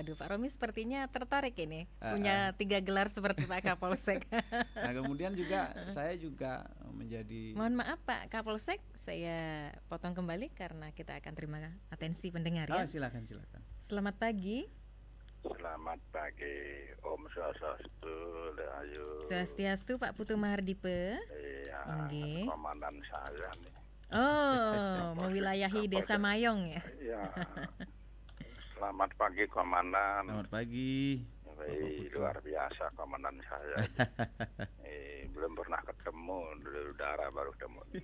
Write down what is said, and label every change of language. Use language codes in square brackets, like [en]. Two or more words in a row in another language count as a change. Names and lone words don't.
[id] Waduh, Pak Romi sepertinya tertarik ini punya 3 gelar seperti Pak Kapolsek. Nah kemudian juga saya juga menjadi Mohon maaf Pak Kapolsek, saya potong kembali karena kita akan terima atensi pendengar ya. silakan. Selamat pagi. Selamat pagi, Om Swastiastu, Rahayu. Swastiastu Pak Putu Mahardipe. Iya, Nggih. komandan saya nih. Oh, mewilayahi Desa Mayong ya. Iya. Selamat pagi, Komandan. Selamat pagi. Luar biasa komandan saya. Belum pernah ketemu di udara, baru ketemu.